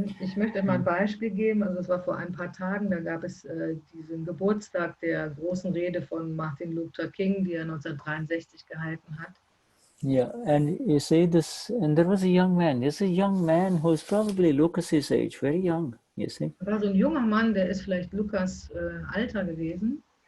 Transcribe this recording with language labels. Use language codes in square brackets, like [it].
[de] Ich möchte mal ein Beispiel geben. Also es war vor ein paar Tagen, da gab es diesen Geburtstag der großen Rede von Martin Luther King, die er 1963 gehalten hat. [en] Yeah, and you see this, and there was a young man. There's a young man who is probably Lucas's age, very young, you see. [de] Da war so ein junger Mann, der ist vielleicht Lukas Alter gewesen.